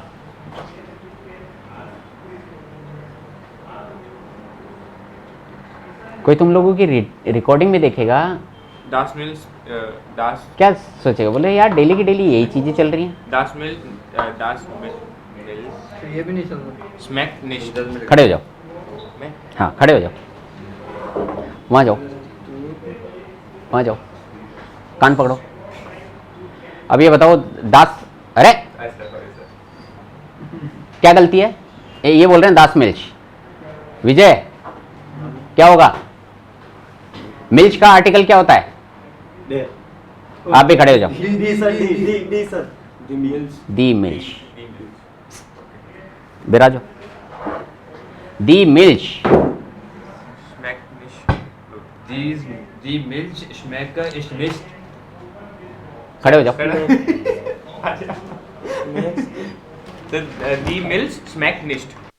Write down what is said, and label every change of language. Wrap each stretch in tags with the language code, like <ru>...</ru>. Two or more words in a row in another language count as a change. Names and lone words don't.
<hi>कोई तुम लोगों की रिकॉर्डिंग में देखेगा,</hi> <de>Das Milch, das</de> <hi>क्या सोचेगा, बोले यार डेली की डेली यही चीजें चल रही हैं।</hi> <de>Das Milch, das Milch</de> <hi>ये भी नहीं चल रहा।</hi> <de>schmeckt nicht।</de> <hi>खड़े हो जाओ, मैं हाँ खड़े हो जाओ, वहां जाओ, वहां जाओ, कान पकड़ो। अब ये बताओ दास, अरे क्या गलती है? ये बोल रहे हैं</hi> <de>das Milch.</de> <hi>विजय क्या होगा? मिल्च का आर्टिकल क्या होता है? दे आप भी खड़े हो जाओ। डी सर, डी सर।</hi> <de>Die Milch, die Milch, die Milch।</de> <hi>बिराजो।</hi> <de>die Milch, Schmeckt nicht। Die Milch schmeckt ist nicht।</de> <hi>खड़े हो जाओ।</hi> <de>Die Milch schmeckt nicht।</de>